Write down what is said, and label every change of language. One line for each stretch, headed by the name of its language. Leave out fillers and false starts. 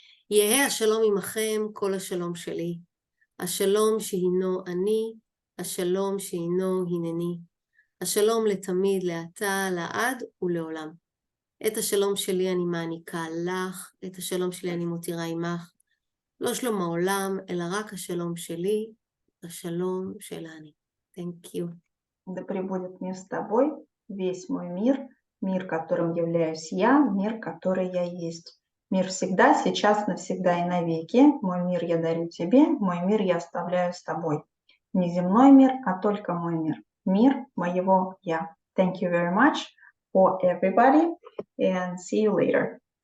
Hebrew: יהא השלום עמכם כל השלום שלי. השלום שהינו אני, השלום שהינו הנני. השלום לתמיד, לעתה, לעד ולעולם. את השלום שלי אני מעניקה לך, את השלום שלי אני מותירה עמך. לא שלום העולם, אלא רק השלום שלי, השלום של אני.
English: Thank you.
Russian: Да пребудет мир с тобой, весь мой мир, мир, которым являюсь я, мир, который я есть. Мир всегда, сейчас, навсегда и навеки. Мой мир я дарю тебе, мой мир я оставляю с тобой. Не земной мир, а только мой мир. Мир моего я.
English: Thank you very much for everybody and see you later.